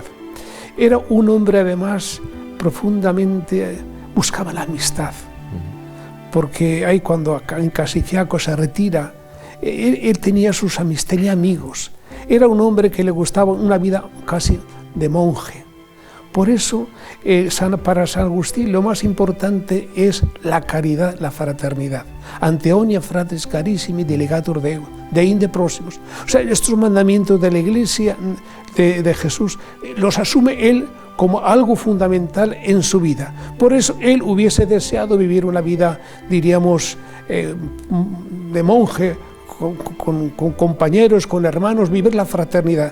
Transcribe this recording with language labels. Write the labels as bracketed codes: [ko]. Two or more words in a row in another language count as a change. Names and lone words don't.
[es] Era un hombre, además, profundamente buscaba la amistad, porque ahí cuando en Casifiaco se retira, él tenía sus amigos, tenía amigos. Era un hombre que le gustaba una vida casi de monje. Por eso, para San Agustín, lo más importante es la caridad, la fraternidad. [la] Ante omnia fratres carissimi delegatur Dei inde proximus. [es] O sea, estos mandamientos de la Iglesia de Jesús los asume él como algo fundamental en su vida. Por eso él hubiese deseado vivir una vida, diríamos, de monje, con compañeros, con hermanos, vivir la fraternidad.